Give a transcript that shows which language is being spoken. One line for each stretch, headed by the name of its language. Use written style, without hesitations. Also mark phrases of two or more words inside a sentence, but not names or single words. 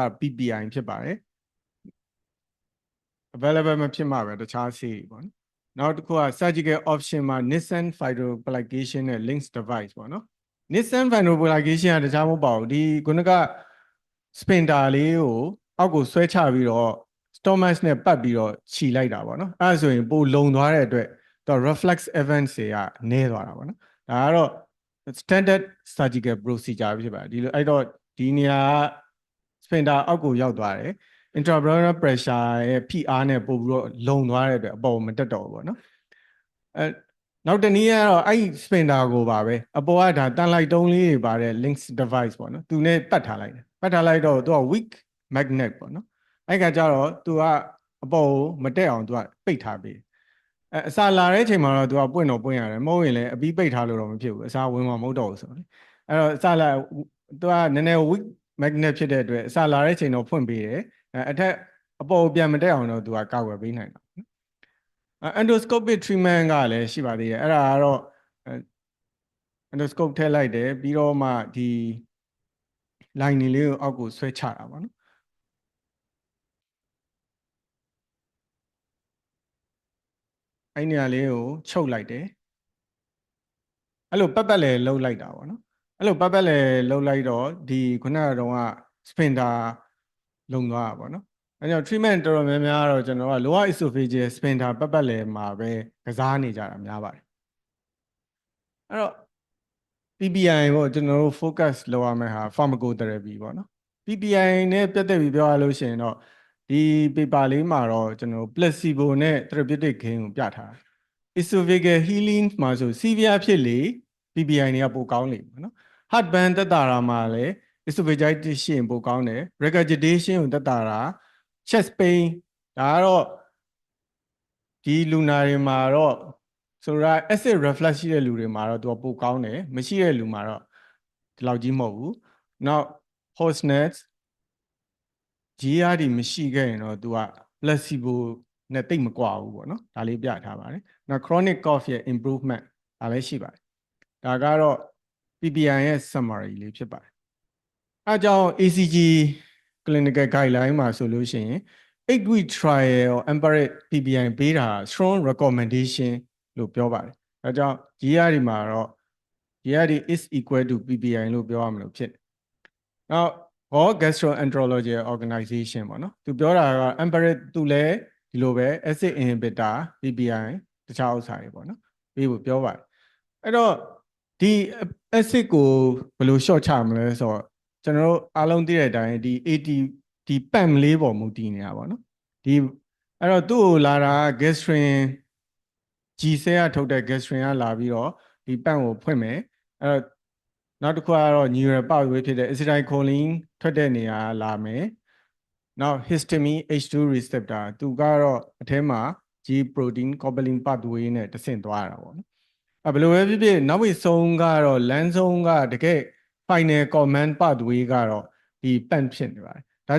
Burmese: PPI ဖြစ်ပါတယ် available မဖြစ်မှာပဲတခြားဆေးတွေပေါ့နော်နောက်တစ်ခုက
English: surgical option
Burmese: မှာ
English: Nissen fibroablation
Burmese: နဲ့ links device ပေါ့နော်
English: Nissen fibroablation
Burmese: ကတခြားမဟုတ်ပါဘူးဒီခုနက sphincter လေးကိုအောက်ကိုဆွဲချပြီးတော့ stomach နဲ့ပတ်ပြီးတော့ခြိလိုက်တာပေါ့နော်အဲ့ဒါဆိုရင်ပိုလုံသွားတဲ့အတွက်သူ
English: reflex events
Burmese: တွေကနည်းသွားတာပေါ့နော်ဒါကတော့
English: standard surgical procedure
Burmese: ဖြစ်ပါတယ်ဒီလိုအဲ့တော့ဒီနေရာက sphincter အောက်ကိုရောက်သွားတယ် intraabdominal pressure ရဲ့ဖိအားနဲ့ပို့ပြီးတော့လုံသွားတဲ့အတွက်အပေါ်မတက် တော့ဘူးပေါ့နော်အဲနောက်တနည်းကတော့အဲ့ sphincter ကိုပါပဲအပေါ်ကဒါတန်လိုက်တုံးလေးတွေပါတဲ့ links device ပေါ့နော်သူနဲ့ပတ်ထားလိုက် တယ်ပတ်ထားလိုက်တော့သူက
English: weak magnet
Burmese: ပေါ့နော်အဲ့ကကြတော့သူကအပေါ်ကိုမတက်အောင်သူကပိတ်ထားပေးအစာလာတဲ့အချိန်မှာတော့သူကပွင့်တော့ပွင့်ရတယ်မဟုတ်ရင်လည်းအပြီးပိတ်ထားလို့တော့မဖြစ်ဘူးအစာဝင်မှာမဟုတ်တော့ဘူးဆိုတော့အဲ့တော့အစာလာသူကနည်းနည်း
English: weak magnet
Burmese: ဖြစ်တဲ့အတွက်အစာလာတဲ့အချိန်တော့ဖွင့်ပေးတယ်အထက်အပေါ်ပြန်မတက်အောင်တော့သူကကာကွယ်ပေးနိုင်တာ
English: endoscopic treatment
Burmese: ကလည်းရှိပါသေးတယ်အဲ့ဒါကတော့ endoscope ထည့်လိုက်တယ်ပြီးတော့မှဒီ line လေးကိုအောက်ကိုဆွဲချတာပေါ့နော်အဲ့နေရာလေးကိုချုပ်လိုက်တယ်အဲ့လိုပတ်လဲလှုပ်လိုက်တာပေါ့နော်အဲ့လိုပတ်လဲလှုပ်လိုက်တော့ဒီ ခုနကတော့က sphincter လုံသွားတာပေါ့နော်အဲကြောင့် treatment တော်တော်များများတော့ကျွန်တော်က
English: lower esophageal sphincter
Burmese: ပတ်လဲမှာပဲကစားနေကြတာများပါတယ် အဲ့တော့ PPI ပေါ့ကျွန်တော်တို့ focus လုပ်ရမယ့်ဟာ pharmacotherapy ပေါ့နော် PPI နဲ့ပြတ်သက်ပြီးပြောရလို့ရှိရင်တော့ဒီ paper လေးမှာတော့ကျွန်တော် placebo နဲ့
English: therapeutic gain
Burmese: ကိုပြထားတယ်
English: esophageal healing
Burmese: မှာဆို severe ဖြစ်လေ PPI တွေကပိုကောင်းလေပေါ့နော် heartburn တက်တာမှာလည်း esophagitis ရှိရင်ပိုကောင်းတယ် regurgitation ကိုတက်တာ chest pain ဒါကတော့ဒီလူနာတွေမှာတော့ဆိုတော့
English: acid reflux
Burmese: ရှိတဲ့လူတွေမှာတော့သူကပိုကောင်းတယ်မရှိတဲ့လူမှာတော့ဒီလောက်ကြီးမဟုတ်ဘူးနောက် hoarseness GERD မရှိခဲ့ရင်တော့သူက placebo နဲ့တိတ်မကွာဘူးပေါ့နော်ဒါလေးပြထားပါတယ်နောက်
English: chronic cough
Burmese: ရဲ့ improvement ဒါလည်းရှိပါတယ်ဒါကတော့ PPI ရဲ့ summary လေးဖြစ်ပါတယ်အဲကြောင့်
English: ACG clinical guideline
Burmese: မှာဆိုလို့ရှိရင်
English: 8-week trial empiric PPI
Burmese: ပေးတာ
English: strong recommendation
Burmese: လို့ပြောပါတယ်ဒါကြောင့် GERD မှာတော့
English: GERD is equal to PPI
Burmese: လို့ပြောရမလို့ဖြစ်နောက်
English: Gastroenterologist organization
Burmese: ပေါ့နော် သူပြောတာက empiric သူလည်းဒီလိုပဲ
English: acid inhibitor PPI
Burmese: တခြားဥစ္စာတွေပေါ့နော်ပြီးဖို့ပြောပါတယ်အဲ့တော့ဒီ acid ကိုဘယ်လို short ချမလဲဆိုတော့ကျွန်တော်တို့အားလုံးသိတဲ့အတိုင်းဒီ AT ဒီ PAM လေးပေါ်မူတည်နေတာပေါ့နော်ဒီအဲ့တော့သူ့ကိုလာတာ gastrin G ဆဲကထုတ်တဲ့ gastrin ကလာပြီးတော့ဒီ PAM ကိုဖွင့်မယ်အဲ့တော့နောက်တစ်ခုကတော့
English: neural pathway
Burmese: ဖြစ်တဲ့ acetylcholine ထွက်တဲ့နေရာလာမယ်နောက်
English: histamine H2 receptor
Burmese: သူကတော့အထဲမှာ
English: G protein coupling
Burmese: pathway နဲ့တဆင့်သွားတာပေါ့နော်ဘယ်လိုပဲဖြစ်ဖြစ်နောက်ပြီးဆုံးကတော့လမ်းဆုံးကတကယ်
English: final command pathway
Burmese: ကတော့ဒီ PAM ဖြစ်နေပါတယ်ဒါ